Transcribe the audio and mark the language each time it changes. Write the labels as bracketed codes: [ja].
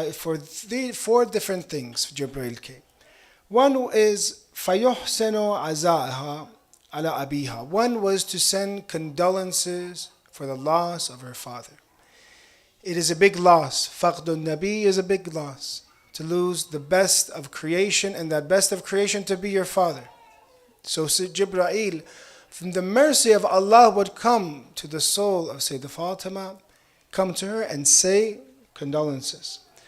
[en] For four different things Jibreel came. One is [ar] فَيُحْسِنُ عَزَاءَهَا عَلَى أَبِيهَا. [en] One was to send condolences for the loss of her father. It is a big loss. [ar] فَقْدُ النَّبِي [en] is a big loss. To lose the best of creation, and that best of creation to be your father. So Jibreel, from the mercy of Allah, would come to the soul of Sayyidah Fatima, come to her and say condolences.